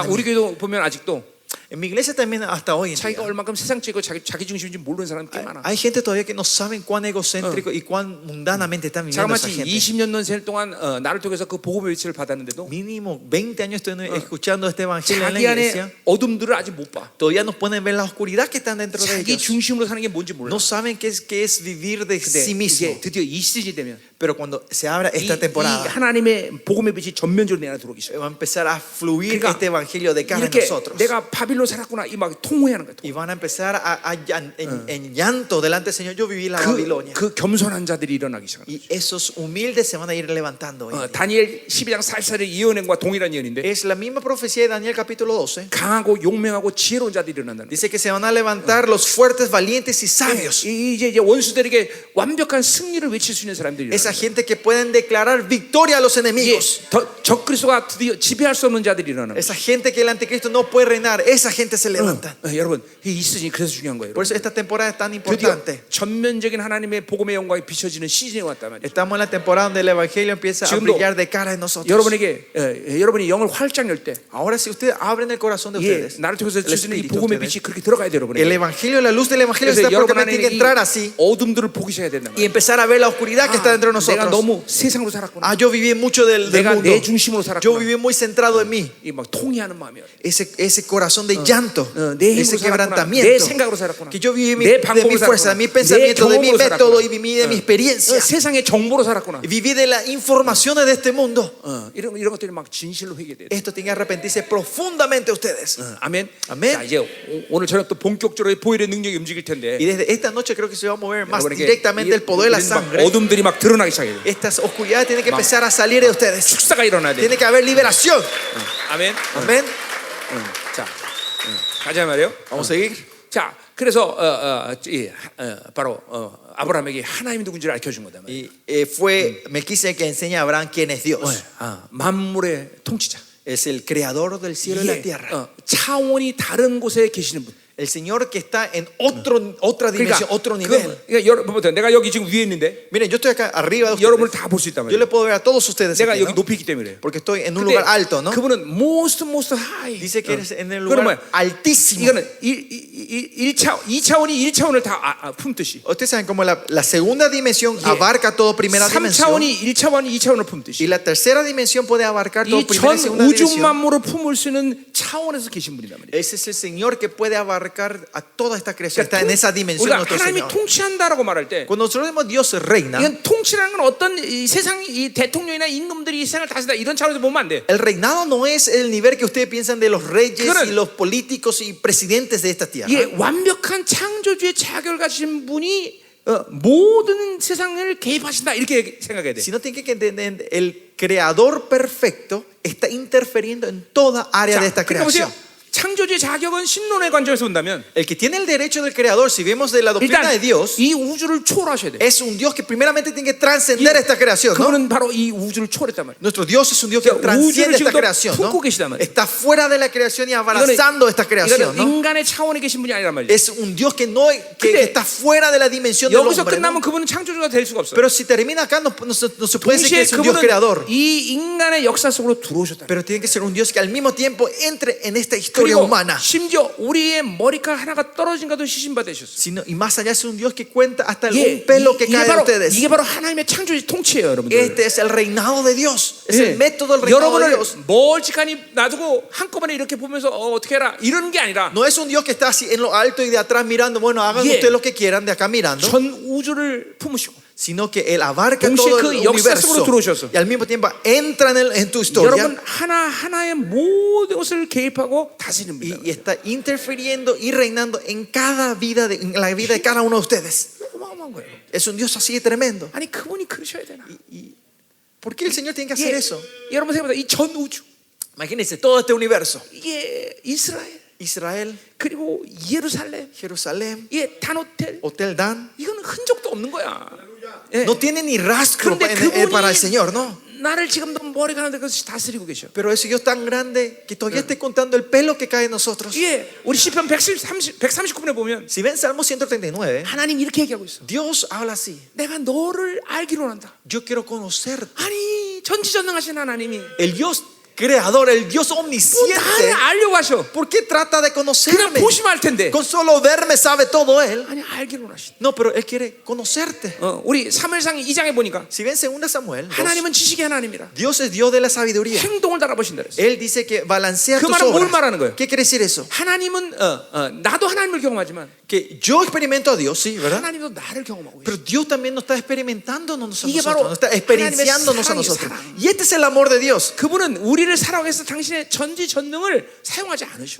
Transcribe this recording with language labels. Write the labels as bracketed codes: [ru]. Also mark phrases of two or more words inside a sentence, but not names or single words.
[ko] 그러니까 우리 교회도 보면 아직도 [es] En mi iglesia también hasta hoy en [ko] 자기가 [es] día, [ko] 얼마큼 세상적이고 자기 중심인지 모르는 사람이 꽤 많아. [es] hay gente todavía que no saben cuán egocéntrico y cuán mundanamente están viviendo esa [ko] 자그마치 [es] gente. [ko] 20년 넘게 동안 나를 통해서 그 복음의 빛을 받았는데도 [es] Mínimo 20 años estoy escuchando este evangelio en la [ko] 자기 [es] iglesia. [ko] 안에 어둠들을 아직 못 봐. [es] Todavía nos pueden ver la oscuridad que están dentro de [ko] 자기 [es] ellos. [ko] 중심으로 사는 게 뭔지 몰라. [es] No saben qué es vivir de [ko] 근데 [es] sí mismo. [ko] 이제 드디어 이 시즌이 되면 [es] Pero cuando se abra [ko] 이 [es] esta temporada, [ko] 하나님의 복음의 빛이 전면적으로 내 안에 들어오기 시작. [es] va a empezar a fluir [ko] 그러니까 [es] este evangelio de cara en [ko] 이렇게 [es] nosotros. [ko] 내가 바빌론 살았구나 이 막 통회하는 거야. [es] Y van a empezar en llanto delante del Señor. Yo viví la Babilonia. [ko] 그 겸손한 자들이 일어나기 시작합니다. [es] Y esos humildes se van a ir levantando. hoy en día. [ko] 다니엘 12장 44절의 예언과 동일한 예언인데 [es] Es la misma profecía de Daniel capítulo 12. [ko] 강하고 용맹하고 지혜로운 자들이 일어난다는 거예요. [es] Dice que se van a levantar los fuertes, valientes y sabios. [ko] 이제 원수들에게 완벽한 승리를 외칠 수 있는 사람들이 [es] Esa [ko] 일어나는 [es] gente que pueden declarar victoria a los enemigos. [ko] 적그리스도가 드디어 지배할 수 없는 자들이 일어나는 거예요. [es] Esa gente que el anticristo no puede reinar. Esa gente se levanta. [ko] 여러분 이 시즌이 그래서 중요한 거예요. [es] Por eso esta temporada es tan [ko] 드디어 [es] importante. [ko] 전면적인 하나님의 복음의 영광이 비춰지는 시즌이 왔단 말이에요. [es] Estamos en la temporada donde el evangelio empieza a [ko] 지금도 [es] brillar de cara en nosotros. [ko] 여러분에게 여러분이 영을 활짝 열 때 [es] Ahora si ustedes abren el corazón de [ko] 예, [es] ustedes, [ko] 나를 통해서 [es] el [ko] 주시는 이 [es] espíritu de [ko] 복음의 [es] ustedes, [ko] 빛이 그렇게 들어가야 돼요, [es] el [ko] 여러분에게. [es] evangelio, la luz del evangelio [ko] 그래서 [es] está porque [ko] 여러분 안에 [es] tiene que [ko] 이 [es] entrar así [ko] 어둠들을 보기셔야 된다. [es] y empezar a ver la oscuridad que está dentro de [ko] 내가 [es] nosotros. [ko] 너무 세상으로 살았구나. [es] Ah, yo viví mucho del [ko] 내가 [es] mundo. [ko] 내 중심으로 [es] Yo [ko] 살았구나. [es] viví muy centrado en mí. [ko] 이 막 통회하는 마음이야. [es] Ese corazón de llanto, [ko] 내 [es] ese [ko] 힘으로 살았구나. 내 [es] quebrantamiento. [ko] 생각으로 살았구나. [es] Que yo viví [ko] 내 [es] de [ko] 방법으로 [es] mi fuerza, de [ko] 살았구나. [es] mi [ko] 내 [es] pensamiento, de mi [ko] 경험으로 [es] método [ko] 살았구나. [es] y viví de mi experiencia. [ko] 세상의 정보로 살았구나. [es] Viví de las informaciones de este mundo. [ko] 이런 것들이 막 진실로 회개돼야 돼. [es] Esto tiene que arrepentirse profundamente ustedes. [ko] 아멘. 아멘. 자, 이제 오늘 저녁 또 본격적으로 보혈의 능력이 움직일 텐데. [es] Y desde esta noche creo que se va a mover más [ko] 여러분에게 [es] directamente el poder de la [ko] 이런 막 [es] sangre. [ko] 어둠들이 막 드러나기 시작해요. [es] Estas oscuridades tienen que empezar a salir de ustedes. [ko] 축사가 일어나야 돼. [es] Tiene que haber liberación. [ko] 아멘. [es] Amén. [ko] 자, 가자 말이에요. [es] Vamos a seguir. [ko] 자, 그래서 바로 아브라함에게 하나님이 누군지를 알려준 거다. [es] Y fue Melquisedec que enseña a Abraham quién es Dios. [ko] 만물의 통치자. [es] Es el creador del cielo y la tierra. [ko] 차원이 다른 곳에 계시는 분. [es] El Señor que está en otra dimensión, otro nivel. [ko] 그러니까 여러분, 내가 여기 지금 위에 있는데 [es] Miren, yo estoy acá arriba de [ko] 여러분을 [es] ustedes. [ko] 다 볼 수 있단 [es] Yo [ko] 말이에요. [es] le puedo ver a todos ustedes [ko] 내가 [es] aquí, [ko] 여기 [es] ¿no? [ko] 높이 있기 때문에. [es] Porque estoy en un [ko] 근데 [es] lugar alto, ¿no? [ko] 그분은 [en] most high. [es] Dice que eres en el [ko] 그건 [es] lugar [ko] 뭐야? [es] altísimo. [ko] 이거는 2차원이 1차원을 다 품듯이, [es] Ustedes saben como la segunda dimensión abarca todo primera dimensión [ko] 3차원이 1차원이 2차원을 품듯이, [es] y la tercera dimensión puede abarcar todo [ko] 이 [es] primera y [ko] 전 [es] segunda [ko] 우주 [es] dimensión. [ko] 만물을 품을 수 있는 차원에서 계신 분이란 말이에요. [es] Ese es el Señor que puede abarcar a toda esta creación. Está en esa dimensión [ko] 우리가 [es] nuestro [ko] 하나님이 [es] Señor. [ko] 통치한다라고 말할 때, [es] Cuando nosotros decimos Dios reina, [ko] 이건 통치라는 건 어떤 이 세상 이 대통령이나 임금들이 이 세상을 다스린다 이런 차원에서 보면 안 돼. [es] el reinado no es el nivel que ustedes piensan de los reyes [ko] 그거는- [es] y los políticos y presidentes de esta tierra. [ko] 이게 완벽한 창조주의 자격을 가진 분이 모든 세상을 개입하신다 이렇게 생각해야 돼. [es] Sino tienen que entender, el creador perfecto está interfiriendo en toda área de esta [ko] 그러니까 보세요. [es] creación. [ko] 창조주의 자격은 신론의 관점에서 본다면 [es] El que tiene el derecho del creador, si vemos de la doctrina [ko] 일단 [es] de Dios, [ko] 이 우주를 초월하셔야 돼. [es] es un Dios que primeramente tiene que trascender esta creación, ¿no? [ko] 그분은 바로 이 우주를 초월했단 말이에요. [es] Nuestro Dios es un Dios que [ko] 우주를 [es] trasciende esta [ko] 지금도 [es] creación, ¿no? [ko] 품고 계시단 말이에요. [es] Está fuera de la creación y abrazando esta creación, [ko] 이거는 [es] ¿no? [ko] 인간의 차원에 계신 분이 아니란 말이에요. [es] Es un Dios que no que [ko] 근데 [es] está fuera de la dimensión del [ko] 여기서 [es] hombre, [ko] 끝나면 [es] ¿no? [ko] 그분은 창조주가 될 수가 없어요. [es] Pero si termina acá no se puede decir que [ko] 동시에 [es] es un Dios creador. [ko] 그분은 이 인간의 역사 속으로 들어오셨다. [es] Pero tiene que ser un Dios que al mismo tiempo entre en esta historia [ko] 그리고 [es] humana. [ko] 심지어 우리의 머리카락 하나가 떨어진 것도 시신받으셨어요. [es] Y más allá es un Dios que cuenta hasta un pelo que cae de ustedes. [ko] 이게 바로 하나님의 창조의 통치예요, 여러분들. [es] Este es el reinado de Dios. Es [ko] 예. [es] el método del reinado de [ko] 여러분을 [es] Dios. [ko] 멀찍하니 놔두고 한꺼번에 이렇게 보면서 어떻게 해라 이러는 게 아니라 [es] No es un Dios que está así en lo alto y de atrás mirando. Bueno, hagan [ko] 예. [es] ustedes lo que quieran de acá mirando. [ko] 전 우주를 품으시고 [es] Sino que Él abarca [ko] 동시에 [es] todo [ko] 그 [es] el [ko] 역사 속으로 들어오셔서 [es] universo. Y al mismo tiempo entra en tu historia. [ko] 여러분 하나하나의 모든 것을 개입하고 다스리는 분이다. [es] Y está interfiriendo y reinando en cada vida, en la vida de cada uno de ustedes. [ko] 어마어마한 거예요. [es] Es un Dios así de tremendo. [ko] 아니 그분이 그러셔야 되나? [es] ¿Por qué el Señor tiene que hacer eso? [ko] 여러분 생각보다 이 전 우주, [es] Imagínense todo este universo. [ko] 이게 이스라엘, [es] Israel, [ko] 그리고 예루살렘, [es] Jerusalén, [ko] 이게 단호텔, [es] Hotel Dan. [ko] 이건 흔적도 없는 거야. 예. [es] No tiene ni rastro [ko] 그런데 [es] para el Señor, ¿no? [ko] 나를 지금도 머리가 나는데 그것이 다스리고 계셔. [es] Pero ese Dios tan grande que todavía esté contando el pelo que cae en nosotros. [ko] 예, 우리 시편 139편에 보면 [es] Si ven Salmo 139, [ko] 하나님 이렇게 얘기하고 있어. [es] Dios habla así. [ko] 내가 너를 알기로 한다. [es] Yo quiero conocerte. [ko] 아니 전지전능하신 하나님이 [es] El Dios creador, el Dios [ko] 뭐 [es] omnisciente. [ko] 나를 알려고 하셔. [es] ¿Por qué trata de [ko] 그냥 [es] conocerme? [ko] 보시면 알 텐데. [es] Con solo verme sabe todo Él. [ko] 아니 알기로 하신다. [es] No, pero Él quiere conocerte. [ko] 우리 사무엘상 2장에 보니까 [es] Si ven 2 Samuel 2, [ko] 하나님은 지식의 하나님이라. [es] Dios es Dios de la sabiduría. [ko] 행동을 달아보신다 그랬어. [es] Él dice que balancea [ko] 그 [es] tus [ko] 말은 뭘 [es] obras. [ko] 말하는 거예요? [es] ¿Qué quiere decir eso? [ko] 하나님은 나도 하나님을 경험하지만 [es] Que yo experimento a Dios, sí, ¿verdad? [ko] 하나님도 나를 경험하고 [es] Pero [ko] 있어. [es] Dios también nos está experimentándonos a [ko] 이게 [es] nosotros, [ko] 바로 [es] nos está experienciándonos a [ko] 하나님의 [es] nosotros. [ko] 사랑이에요, [es] Y este es el amor de Dios. [ko] 그분은 우리를 사랑하기 위해서 당신의 전지전능을 사용하지 않으셔.